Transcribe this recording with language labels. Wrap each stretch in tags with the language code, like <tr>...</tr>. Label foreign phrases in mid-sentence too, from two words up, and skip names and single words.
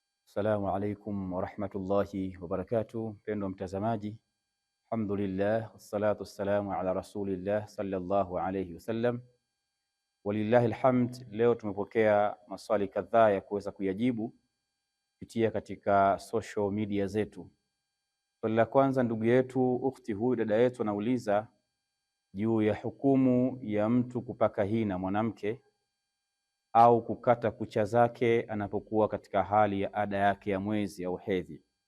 <ar>السلام عليكم ورحمة الله وبركاته.</ar> <sw>Mpendwa mtazamaji,</sw> <ar>الحمد لله والصلاة والسلام على رسول الله صلى الله عليه وسلم ولله الحمد.</ar> <sw>Leo tumepokea maswali kadhaa ya kuweza kuyajibu kupitia katika</sw> <en>social media</en> <sw>zetu. Swali la kwanza, ndugu yetu ukhti huyu dada yetu anauliza juu ya hukumu ya mtu kupaka hina mwanamke au kukata kucha zake anapokuwa katika hali ya ada yake ya mwezi au hedhi.</sw>